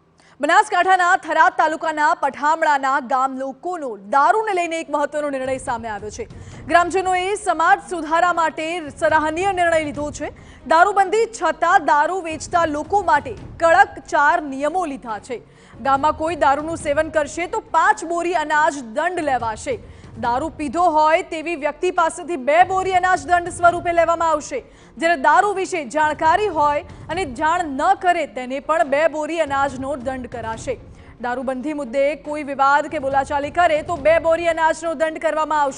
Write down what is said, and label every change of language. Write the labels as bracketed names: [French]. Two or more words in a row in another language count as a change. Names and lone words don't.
[Gujarati] બનાસકાંઠાના થરાદ તાલુકાના પઠામણાના ગામ લોકોનો દારૂને લઈને એક મહત્વનો નિર્ણય સામે આવ્યો છે। ગ્રામજનોએ સમાજ સુધારા માટે સરાહનીય નિર્ણય લીધો છે। દારૂબંધી છતાં દારૂ વેચતા લોકો માટે કડક 4 નિયમો લીધા છે। ગામમાં કોઈ દારૂનું સેવન કરશે તો 5 બોરી અનાજ દંડ લેવાશે। દારૂ પીધો હોય તેવી વ્યક્તિ પાસેથી 2 બોરી અનાજ દંડ સ્વરૂપે લેવામાં આવશે। જ્યારે દારૂ વિશે જાણકારી હોય અને જાણ ન કરે તેને પણ 2 બોરી અનાજનો દંડ કરાશે। દારૂબંધી મુદ્દે કોઈ વિવાદ કે બોલાચાલી કરે તો 2 બોરી અનાજનો દંડ કરવામાં આવશે।